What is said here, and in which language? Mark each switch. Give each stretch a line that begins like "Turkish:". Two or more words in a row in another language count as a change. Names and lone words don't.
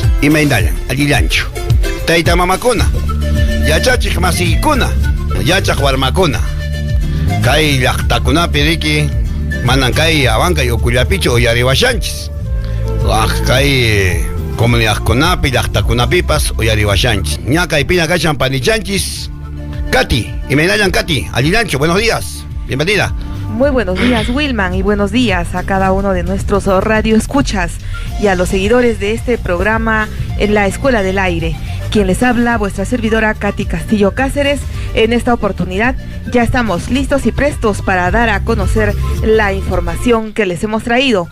Quechua: Imainayan allilanchu tayta mamakuna yachachik masiykuna yachaq warmakuna kay llaqtakunapi riki manan kay Abancay ukullapichu uyariwashanchis kay comunidadkunapi llaqtakunapipas uyariwashanchis ña kaypina kachan panichanchis.
Spanish: Katy,
Quechua: Imainayan Katy, allilanchu,
Spanish: buenos días, bienvenida. Muy buenos días, Wilman, y buenos días a cada uno de nuestros radioescuchas y a los seguidores de este programa en la Escuela del Aire. Quien les habla, vuestra servidora Katy Castillo Cáceres. En esta oportunidad ya estamos listos y prestos para dar a conocer la información que les hemos traído.